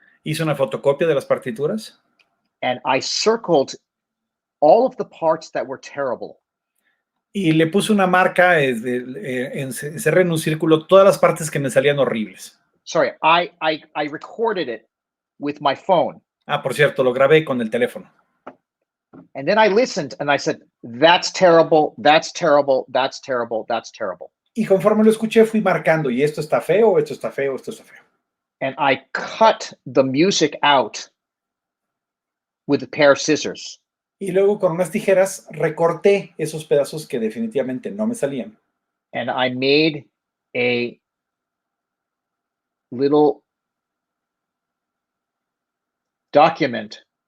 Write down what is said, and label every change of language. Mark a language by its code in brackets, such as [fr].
[es] Hice una fotocopia de las partituras. [en] And I circled all of the parts that were terrible. [es] Y le puse una marca, encerré en un círculo todas las partes que me salían horribles. [en] Sorry, I recorded it with my phone. [es] Ah, por cierto, lo grabé con el teléfono. [en] And then I listened and I said, that's terrible, that's terrible, that's terrible, that's terrible. [es] Y conforme lo escuché, fui marcando, y esto está feo, esto está feo, esto está feo. [en] And I cut the music out with a pair of scissors. [es] Y luego con unas tijeras recorté esos pedazos que definitivamente no me salían. [en] And I made a little document.